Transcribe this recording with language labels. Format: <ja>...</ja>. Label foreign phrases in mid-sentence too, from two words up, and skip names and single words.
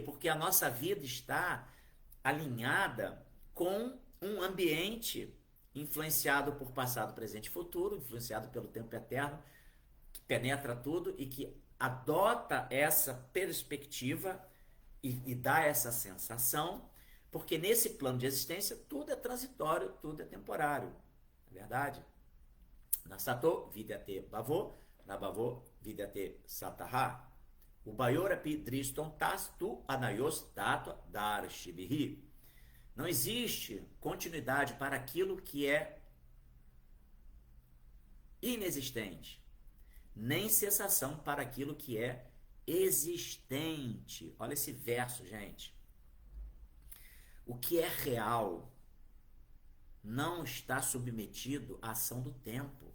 <pt>Porque a nossa vida está alinhada com um ambiente influenciado por passado, presente e futuro, influenciado pelo tempo eterno, que penetra tudo e que adota essa perspectiva e dá essa sensação, porque nesse plano de existência tudo é transitório, tudo é temporário. Não é verdade?</pt> <sa>नासतो विद्यते भावो नाभावो विद्यते सतः. उभयोरपि दृष्टोऽन्तस्तु अनयोस् तत्त्व दर्शिभिः.</sa> <pt>Não existe continuidade para aquilo que é inexistente, nem cessação para aquilo que é existente. Olha esse verso, gente. O que é real não está submetido à ação do tempo.</pt>